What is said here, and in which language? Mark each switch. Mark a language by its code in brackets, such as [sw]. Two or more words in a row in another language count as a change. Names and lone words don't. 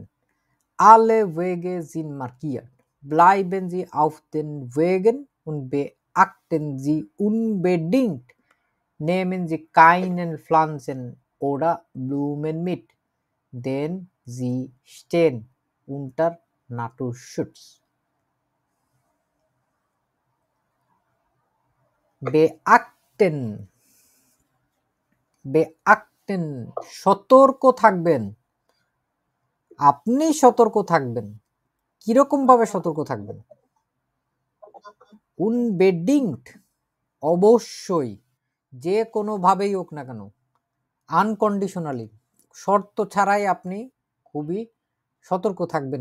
[de] Alle Wege sind markiert. Bleiben Sie auf den Wegen und beachten Sie unbedingt, nehmen Sie keinen Pflanzen oder Blumen mit, denn sie stehen unter Naturschutz. [bn] beachten সতর্ক থাকবেন। আপনি সতর্ক থাকবেন। কিরকম ভাবে সতর্ক থাকবেন? unbedingt অবশ্যই, যে কোনো ভাবেই হোক না কেন, আনকন্ডিশনালি শর্ত ছাড়াই আপনি খুবই সতর্ক থাকবেন।